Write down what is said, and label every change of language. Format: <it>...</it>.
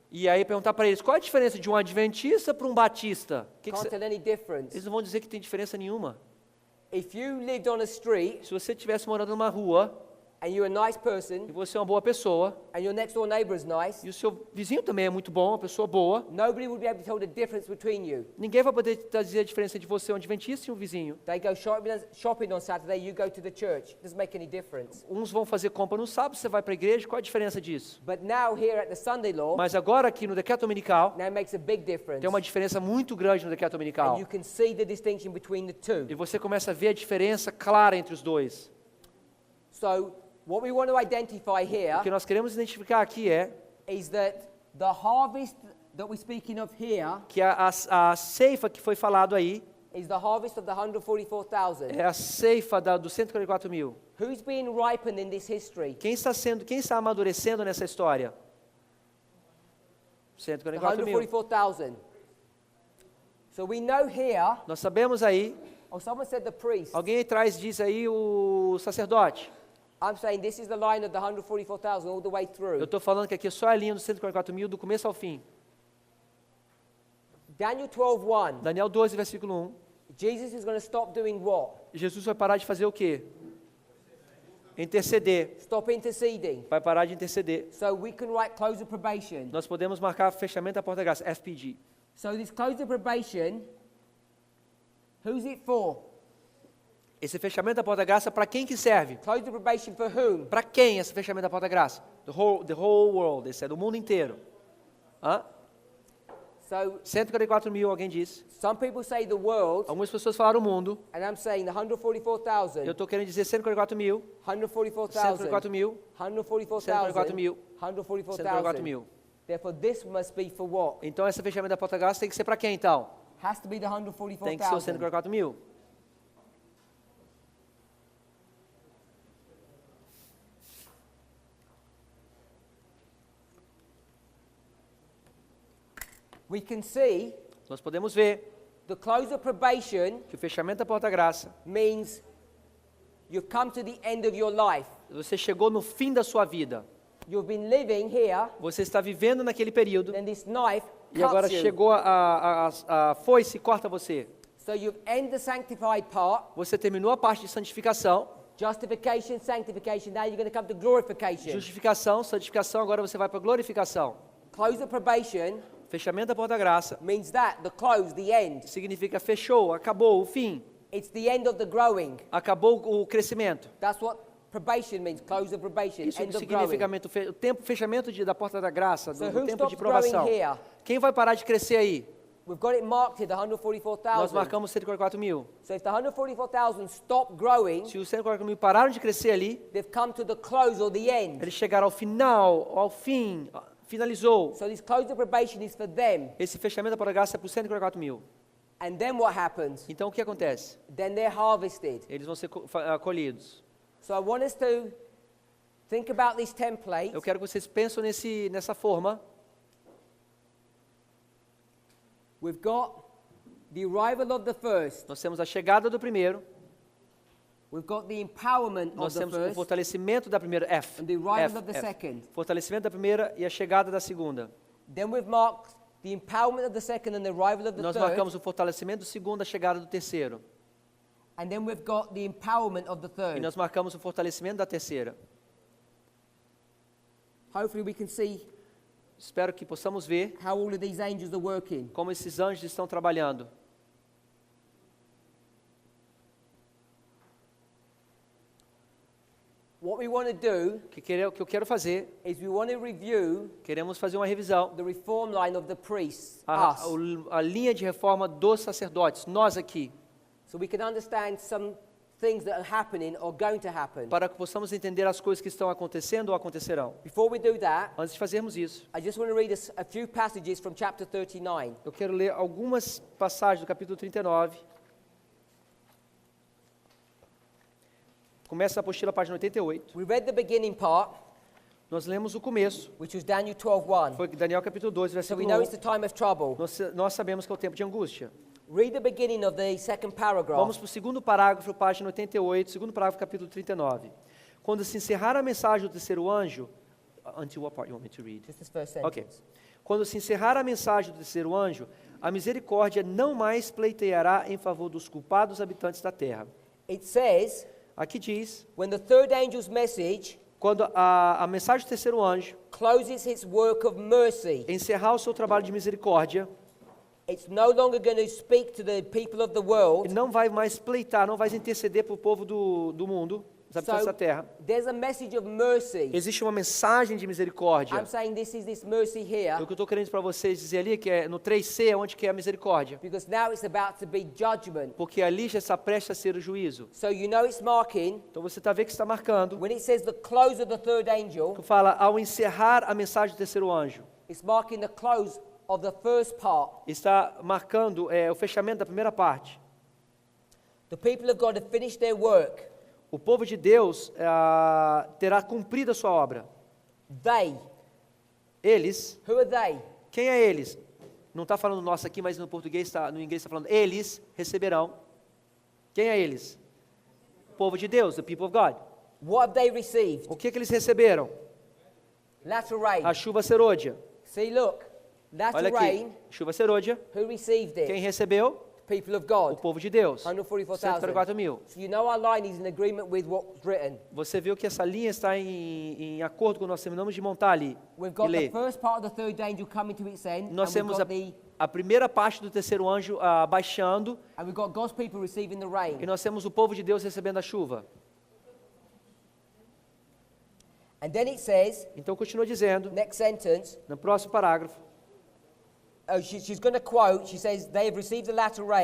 <pt>e aí perguntar para eles qual é a diferença de um adventista para um batista,</pt> <en>Can't tell any difference.</en> <pt>eles não vão dizer que tem diferença nenhuma.</pt> <en>If you lived on a street</en> <pt>Se você estivesse morando numa rua</pt> <en>and you're a nice</en> <pt>e</pt> <en>person</en> <pt>você é uma boa pessoa</pt> <en>and your next door neighbor is nice,</en> <pt>e o seu vizinho também é muito bom, uma pessoa boa,</pt> <en>nobody would be able to tell the difference between you.</en> <pt>ninguém vai poder dizer a diferença entre você, um adventista e um vizinho.</pt> <en>They go shopping on Saturday, you go to the church. Doesn't make any difference.</en> <pt>Uns vão fazer compra no sábado, você vai para a igreja, qual a diferença disso?</pt> <en>But now here at the Sunday law,</en> <pt>Mas agora aqui no decreto dominical,</pt> <en>now it makes a big difference.</en> <pt>tem uma diferença muito grande no decreto</pt> <en>And</en> <pt>dominical.</pt> <en>you can see the distinction between the two.</en> <pt>E você começa a ver a diferença clara entre os dois.</pt> <en>So what we want to identify</en> <pt>O que</pt> <en>here</en> <pt>nós queremos identificar aqui é</pt> <en>is that The harvest that we're speaking of here</en> <pt>que a ceifa que foi falado aí</pt> <en>is the harvest of the 144,000.</en> <pt>é a ceifa dos 144 mil.</pt> <en>Who's being ripened in this history?</en> <pt>Quem está amadurecendo nessa história?</pt> <en>The</en> <pt>144 mil.</pt> <en>144,000. So we know here,</en> <pt>Nós sabemos aí,</pt> <en>or someone said the priest.</en> <pt>alguém atrás diz aí o sacerdote.</pt> <en>I'm saying this is the line of the 144,000 all the way</en> <pt>Eu</pt> <en>through.</en> <pt>estou falando que aqui é só a linha dos 144 mil do começo ao fim.</pt> <en>Daniel 12:1.</en> <pt>Daniel 12, versículo 1.</pt> <en>Jesus is going to stop doing what?</en> <pt>Jesus vai parar de fazer o quê? Interceder.</pt> <en>Stop interceding.</en> <pt>Vai parar de interceder.</pt> <en>So we can write close of probation.</en> <pt>Nós podemos marcar fechamento da porta da graça, FPG.</pt> <en>So this close of probation, who's it for?</en> <pt>Esse fechamento da porta da graça, para quem que serve?</pt> <en>Close of probation for whom?</en> <pt>Para quem esse fechamento da porta da graça?</pt> <en>The whole world,</en> <pt>esse é do mundo inteiro. Hã?</pt> <en>So</en> <pt>144 mil, alguém disse.</pt> <en>some people say the world,</en> <pt>Algumas pessoas falaram o mundo.</pt> <en>and I'm saying the 144,000.</en> <pt>Eu estou querendo dizer 144 mil.</pt> <en>144,000.</en> <pt>144 mil.</pt> <en>144,000.</en> <pt>144 mil.</pt> <en>144,000.</en> <pt>mil.</pt> <en>Therefore, this must be for what?</en> <pt>Então, esse fechamento da porta da graça tem que ser para quem, então?</pt> <en>Has to be the</en> <pt>Tem que ser os 144 mil.</pt> <en>We can see</en> <pt>Nós podemos ver</pt> <en>the close of probation</en> <pt>que o fechamento da porta da graça,</pt> <en>means you've come to the end of your life.</en> <pt>você chegou no fim da sua vida.</pt> <en>You've been living here,</en> <pt>Você está vivendo naquele período</pt> <en>then this knife</en> <pt>e agora</pt> <en>cuts you.</en> <pt>chegou a foice e corta você.</pt> <en>So you've ended the sanctified part,</en> <pt>Você terminou a parte de santificação,</pt> <en>justification, sanctification. Now you're going to come to glorification.</en> <pt>justificação, santificação, agora você vai para a glorificação.</pt> <en>Close of probation</en> <pt>Fechamento da porta da graça</pt> <en>means that, the close, the end.</en> <pt>significa fechou, acabou, o fim,</pt> <en>It's the end of the growing.</en> <pt>acabou o crescimento.</pt> <en>That's what probation means, close of probation,</en> <pt>Isso</pt> <en>end of</en> <pt>significa</pt> <en>growing.</en> <pt>o tempo, fechamento da porta da graça,</pt> <en>So</en> <pt>do</pt> <en>who</en> <pt>tempo de</pt> <en>stops</en> <pt>provação.</pt> <en>growing here?</en> <pt>Quem vai parar de crescer aí?</pt> <en>We've got it marked here, the</en> <pt>Nós</pt> <en>144,000.</en> <pt>marcamos 144 mil.</pt> <en>So if the 144,000 stop growing,</en> <pt>Se os 144 mil pararam de crescer ali,</pt> <en>they've come to the close or the end.</en> <pt>eles chegaram ao final, ao fim, finalizou.</pt> <en>So this close of probation is for them.</en> <pt>Esse fechamento da porta da graça é para os 144 mil.</pt> <en>And then what happens?</en> <pt>Então o que acontece?</pt> <en>Then they're harvested.</en> <pt>Eles vão ser colhidos.</pt> <en>So I want us to think about this template.</en> <pt>Eu quero que vocês pensem nessa forma.</pt> <en>We've got the arrival of the first.</en> <pt>Nós temos a chegada do primeiro,</pt> <en>We've got the empowerment</en> <pt>nós</pt> <en>of the</en> <pt>temos o</pt> <en>first.</en> <pt>fortalecimento da primeira, F.</pt> <en>And the arrival F, of the F. second.</en> <pt>Fortalecimento da primeira e a chegada da segunda.</pt> <en>Then we've marked the empowerment of the second and the arrival of the</en> <pt>Nós</pt> <en>third.</en> <pt>marcamos o fortalecimento do segundo, a chegada do terceiro.</pt> <en>And then we've got the empowerment of the</en> <pt>E</pt> <en>third.</en> <pt>nós marcamos o fortalecimento da terceira.</pt> <en>Hopefully we can see</en> <pt>Espero que possamos ver</pt> <en>how all of these angels are working.</en> <pt>como esses anjos estão trabalhando.</pt> <en>What we want to do</en> <pt>O que eu quero fazer,</pt> <en>is we want to review</en> <pt>queremos fazer uma revisão.</pt> <en>the reform line of the priests,</en> <pt>A</pt> <en>us,</en> <pt>linha de reforma dos sacerdotes, nós aqui,</pt> <en>so we can understand some things that are happening or going to happen.</en> <pt>para que possamos entender as coisas que estão acontecendo ou acontecerão.</pt> <en>Before we do that,</en> <pt>Antes de fazermos isso,</pt> <en>I just want to read a few passages from chapter 39.</en> <pt>eu quero ler algumas passagens do capítulo 39. Começa a apostila, página 88.</pt> <en>We read the beginning part,</en> <pt>Nós lemos o começo,</pt> <en>which was Daniel 12:1.</en> <pt>foi Daniel capítulo 12,</pt> <en>So we</en> <pt>versículo</pt> <en>know</en> <pt>1.</pt> <en>it's the time of trouble.</en> <pt>Nós sabemos que é o tempo de angústia.</pt> <en>Read the beginning of the second paragraph.</en> <pt>Vamos para o segundo parágrafo, página 88, segundo parágrafo, capítulo 39. Quando se encerrar a mensagem do terceiro anjo,</pt> <en>until what part you want me to read? Just this first sentence. Ok.</en> <pt>Quando se encerrar a mensagem do terceiro anjo, a misericórdia não mais pleiteará em favor dos culpados habitantes da terra.</pt> <en>It says,</en> <pt>Aqui diz,</pt> <en>when the third angel's message</en> <pt>quando a mensagem do terceiro anjo</pt> <en>closes its work of mercy,</en> <pt>encerrar o seu trabalho de misericórdia,</pt> <en>it's no longer going to speak to the people of the world.</en> <pt>ele não vai mais pleitar, não vai interceder para o povo do mundo, os habitantes da terra.</pt> <en>There's a message of mercy.</en> <pt>Existe uma mensagem de misericórdia.</pt> <en>I'm saying this is this mercy here</en> <pt>O que eu estou querendo para vocês dizer ali, que é no 3C, é onde que é a misericórdia.</pt> <en>because now it's about to be judgment.</en> <pt>Porque ali já está prestes a ser o juízo.</pt> <en>So you know it's marking,</en> <pt>Então você está vendo que está marcando,</pt> <en>when it says the close of the third angel,</en> <pt>que fala ao encerrar a mensagem do terceiro anjo.</pt> <en>It's marking the close of the first part.</en> <pt>está marcando o fechamento da primeira parte.</pt> <en>The people of God have finished their work.</en> <pt>O povo de Deus terá cumprido a sua obra.</pt> <en>They.</en> <pt>Eles,</pt> <en>Who are they?</en> <pt>quem é eles? Não está falando nós aqui, mas no inglês está falando eles receberão. Quem é eles? O povo de Deus,</pt> <en>the people of God. What have they received?</en> <pt>O que eles receberam?</pt> <en>Latter rain.</en> <pt>A chuva serôdia.</pt> <en>See, look.</en> <pt>Olha</pt> <en>Latter</en> <pt>aqui,</pt> <en>rain.</en> <pt>chuva serôdia.</pt> <en>Who received it?</en> <pt>Quem recebeu?</pt> <en>People of</en> <pt>O</pt> <en>God.</en> <pt>povo de Deus.</pt> <en>144,000.</en> <pt>144 mil.</pt> <en>So you know our line is in agreement with what's written.</en> <pt>Você viu que essa linha está em acordo com o que nós terminamos de montar ali.</pt> <en>We've</en> <pt>E</pt> <en>got the</en> <pt>ler.</pt> <en>first part of the third angel coming to its end.</en> <pt>Nós</pt> <en>and we've</en> <pt>temos</pt> <en>got</en> <pt>a primeira parte do terceiro anjo baixando.</pt> <en>and we've got God's people receiving the rain.</en> <pt>E nós temos o povo de Deus recebendo a chuva.</pt> <en>And then it says,</en> <pt>Então continua dizendo,</pt> <en>next sentence,</en> <pt>no próximo parágrafo,</pt> <en>she's going to quote, she says, they have received the latter rain,</en>